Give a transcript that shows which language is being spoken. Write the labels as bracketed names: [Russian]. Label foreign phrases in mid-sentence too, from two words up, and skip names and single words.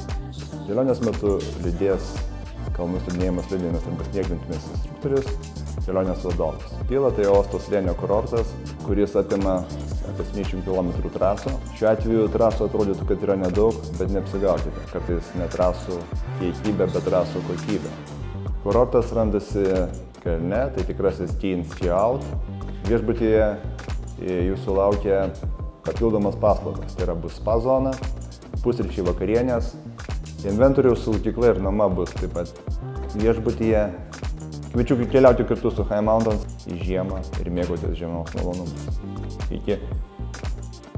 [Lithuanian] Kelionės metu lydės kalnų slidinėjimo slidėmis arba snieglentėmis instruktorius, kelionės vadovas. Pila tai uosto slėnio kurortas, kuris apima apie 70 km trasą. Šiuo atveju trasų atrodytų, kad yra nedaug, bet neapsigaukite. Kartais ne trasų kiekybė, bet trasų kokybė. Kurortas randasi kalne, tai tikrasis [English] ski in ski out. [Lithuanian] Viešbutyje jūsų laukia papildomas paslaugas. Tai yra bus spa zona, pusryčiai vakarienės, inventoriaus saugykla ir nuoma bus taip pat viešbutyje. Kviečiu keliauti kartu su High Mountains į žiemą ir mėgautis žiemos malonumus.